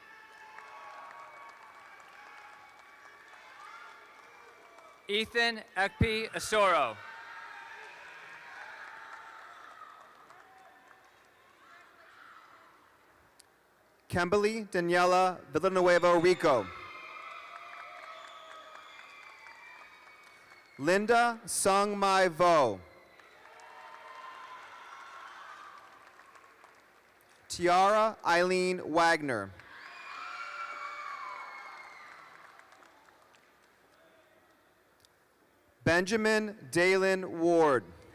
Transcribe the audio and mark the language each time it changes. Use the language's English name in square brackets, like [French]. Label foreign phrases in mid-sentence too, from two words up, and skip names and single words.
[English] Ethan Ekpe Asoro. Kimberly Daniela Villanueva Rico. Linda Sung Mai Vo. Tiara Eileen Wagner. Benjamin Dalen Ward.